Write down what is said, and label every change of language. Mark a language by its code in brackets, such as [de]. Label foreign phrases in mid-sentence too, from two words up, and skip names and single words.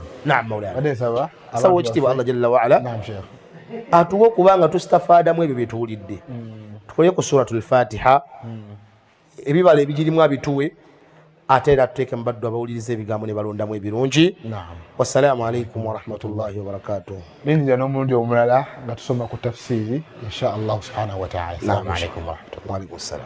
[ar] نعم مولانا [lg] sawa ekitiibwa [ar] الله جل وعلا [lg] atuwe okubanga tustafaadamu ebyo byetuwulidde tukole ku [ar] سورة الفاتحة [lg] ebibala ebigirimu abituwe ate era tuteeke mu baddu abawuliriza ebigambo ne balondamu ebirungi [ar] والسلام عليكم ورحمة الله وبركاته [lg] ninzira n'omulundi omulala nga tusoma ku tafsiri [ar] إن شاء الله سبحانه وتعالى. السلام عليكم ورحمة الله وبركاته.